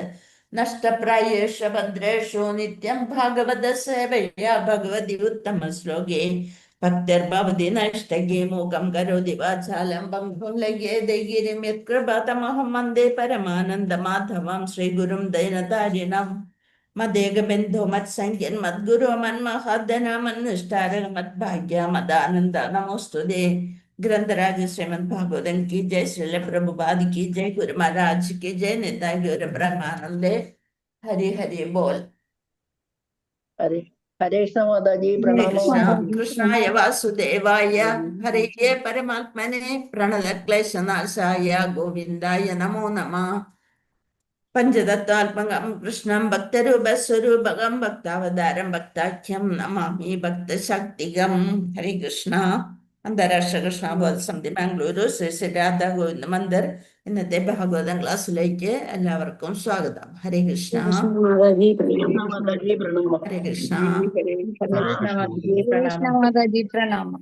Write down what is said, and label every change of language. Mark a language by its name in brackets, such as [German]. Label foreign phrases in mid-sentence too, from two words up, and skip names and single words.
[Sanskrit] നഷ്ടപ്രായേഷു ഭദ്രേഷു നിത്യം ഭാഗവത സേവയാ ഭഗവതി ഉത്തമ ശ്ലോകേ ഭക്തിർഭവതി നഷ്ടകേ മൂകം കരോതി വാചാലം ബംഹും ലഘ്യേത ഗിരിം യത്കൃപാതമഹം വന്ദേ പരമാനന്ദ മാധവം ശ്രീഗുരും ദൈനതാരിണം. മദേകബന്ധോ മത്സംഖ്യൻ മദ്ഗുരു മന്മഹാദന മന്നുഷ്ടാരക മദ്ഭാഗ്യ മദാനന്ദ നമോസ്തുതേ. ഗ്രന്ഥരാജ ശ്രീമദ് ഭാഗവതൻ [Hindi] की जय, श्रील प्रभुपाद की जय, गुरु महाराज की जय, निताय गौर ब्रह्मानंदे. हरि हरि बोल. हरे हरे कृष्ण माताजी हरे प्रणाम। कृष्ण. [Sanskrit] कृष्णाय वासुदेवाय हरे परमात्मने प्रणतक्लेशनाशाय गोविन्दाय नमो नमः. पंचतत्वात्मकं कृष्णं भक्तरूपस्वरूपकं भक्तावतारं भक्ताख्यं नमामि भक्तशक्तिगं. [Hindi] हरे कृष्ण. [Malayalam] അന്താരാഷ്ട്ര കൃഷ്ണബോധ സമിതി ബാംഗ്ലൂരു ശ്രീ ശ്രീ രാധാ ഗോവിന്ദ മന്ദിർ ഇന്നത്തെ ഭാഗവതം ക്ലാസ്സിലേക്ക് എല്ലാവർക്കും സ്വാഗതം. ഹരേ കൃഷ്ണ. [Hindi] माताजी प्रणाम। [Malayalam] ഹരേ കൃഷ്ണ. മാതാജി പ്രണാമം.